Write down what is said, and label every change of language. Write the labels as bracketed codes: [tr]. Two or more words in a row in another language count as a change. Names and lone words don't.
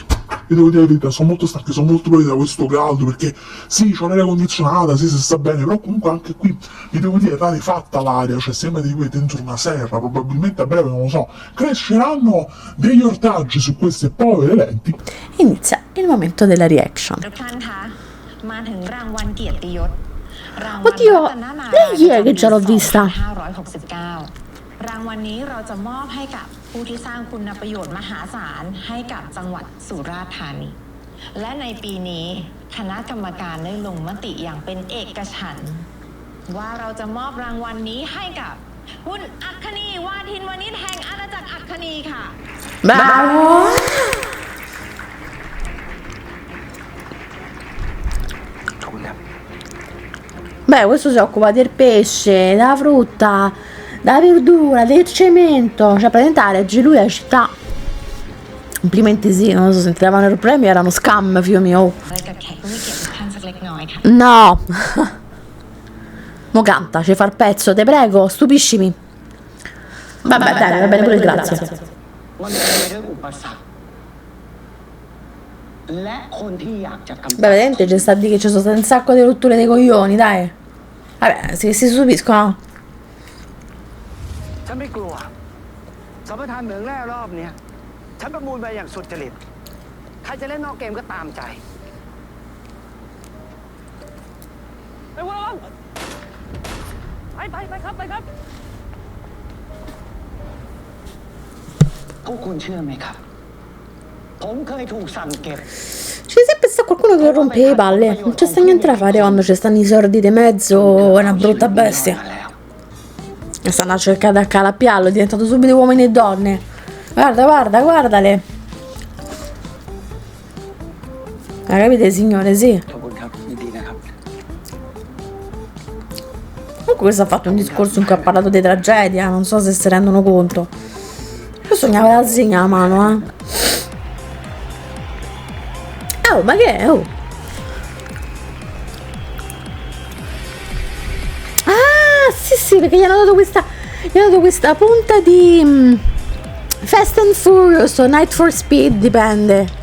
[it] Vi devo dire la verità, sono molto stanchi, sono molto proprio da questo caldo, perché sì, c'ho l'aria condizionata, sì, si sta bene, però comunque anche qui, vi devo dire, rarefatta l'aria, cioè sembra di voi dentro una serra, probabilmente a breve, non lo so, cresceranno degli ortaggi su queste povere lenti. inizia il momento della reaction. [th] ทุกท่านคะมาถึงรางวัลเกียรติยศรางวัล [it] Oddio, [th] รัตนนาราย [it] lei chi è che già l'ho vista? [th] 2569 รางวัลนี้เราจะมอบให้กับผู้ที่สร้างคุณประโยชน์มหาศาลให้กับจังหวัดสุราษฎร์ธานีและในปีนี้คณะกรรมการได้ลงมติอย่างเป็นเอกฉันท์ว่าเราจะมอบรางวัลนี้ให้กับคุณอัคคณีวาทินวณิชแห่งอาณาจักรอัคคณีค่ะ [it] Bravo! Beh, questo si occupa del pesce, della frutta, della verdura, del cemento, cioè praticamente la regge lui la città. Complimenti, sì, non so se entravano i premi, erano scam, figlio mio. [th] กับแขกผู้มีเกียรติทุกท่านสักเล็กน้อยค่ะ [it] No! Mo canta, ci fa il pezzo, te prego, stupiscimi. Vabbè, dai, va bene pure, grazie. [th] มันเป็นเรื่องอุปสรรคและคนที่อยากจะกำจัด [it] Beh, vedete, c'è sta di che ci sono state un sacco di rotture dei coglioni, dai. Vabbè, si stupiscono. [th] ฉันไม่กลัวสัมปทานเหมืองแร่รอบเนี้ยฉันประมูลไปอย่างสุดจริตใครจะเล่นนอกเกมก็ตามใจไปวางไปครับพวกคุณเชื่อไหมครับผมเคยถูกสั่งเก็บ [it] C'è sempre sta qualcuno che rompe le palle. Non c'è sta niente da fare quando ci stanno i sordi di mezzo. È una brutta bestia. E stanno a cercare di accalappiarlo. È diventato subito uomini e donne. Guardale. Capite, signore? Sì. [th] ขอบคุณครับยินดีนะครับ [it] Comunque questo ha fatto un discorso in cui ha parlato di tragedia. Non so se si rendono conto. Io sognavo la segna a mano, Oh, ma che è? Oh. Ah, sì, perché gli hanno dato questa punta di Fast and Furious o Night for Speed, dipende.